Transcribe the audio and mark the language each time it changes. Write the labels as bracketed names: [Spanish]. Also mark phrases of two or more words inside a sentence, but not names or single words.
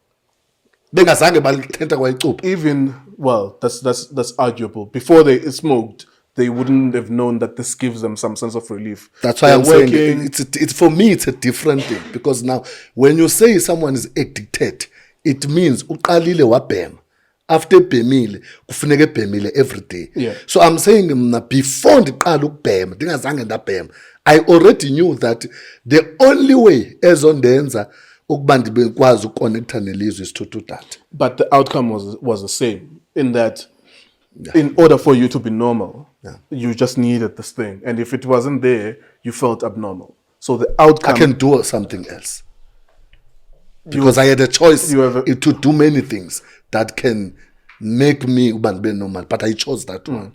[English] Even that's arguable. Before they smoked, they wouldn't have known that this gives them some sense of relief. That's why I'm saying it's for me it's a different thing, because now when you say someone is addicted, it means [Xhosa] uqalile wabhema. After bhemile kufuneka ebhemile [English] every day. Yeah. So I'm saying before [Xhosa] ndiqala ukubhema ndingazange ndabhema, [English] I already knew that the only way [Xhosa] ezondenza ukuba ndibekwazi uconnecta nelizwe [English] is to do that. But the outcome was the same, in that in order for you to be normal, you just needed this thing, and if it wasn't there, you felt abnormal. So the outcome, I can do something else, because I had a choice to do many things that can make me normal, but I chose that one.